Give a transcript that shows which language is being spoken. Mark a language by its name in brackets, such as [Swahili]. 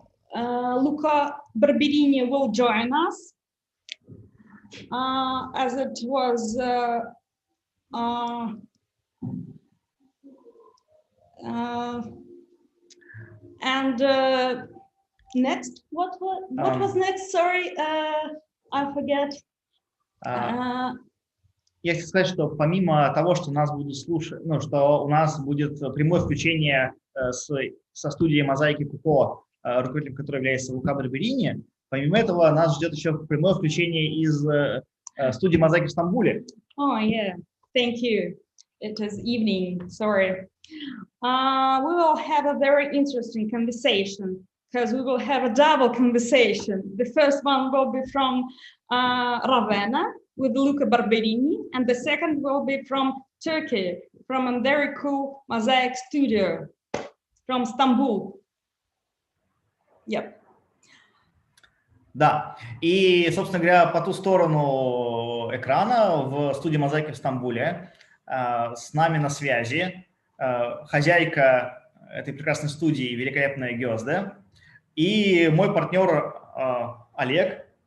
[English] Luca Barberini will join us, as it was and next, what was next? Sorry, I forget. [Russian] Я хочу сказать, что помимо того, что нас будут слушать, ну, что у нас будет прямое включение со студией мозаики КУКО, руководителем которой является Лука Барберини, помимо этого нас ждет еще прямое включение из студии мозаики в Стамбуле. [English] Oh, yeah. Thank you. It is evening. Sorry. We will have a very interesting conversation because we will have a double conversation. The first one will be from Ravenna with Luca Barberini, and the second will be from Turkey, from a very cool mosaic studio from Istanbul. Yep. [Russian] Да, и, собственно говоря, по ту сторону экрана в студии мозаики в Стамбуле с нами на связи хозяйка этой прекрасной студии, великолепная Гёзде, и мой партнер Олег.